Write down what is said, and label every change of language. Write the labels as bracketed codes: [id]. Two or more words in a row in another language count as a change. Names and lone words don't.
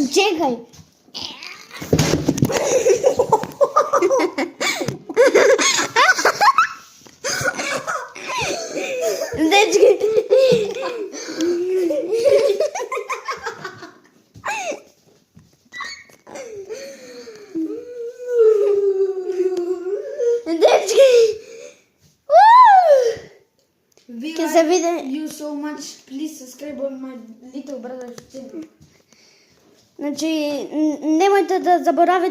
[mk] Чекај. Дечки. Дечки. Ќе се види. [en] You so much. Please subscribe on my little brother's channel. [mk] Значи, немојте да заборавите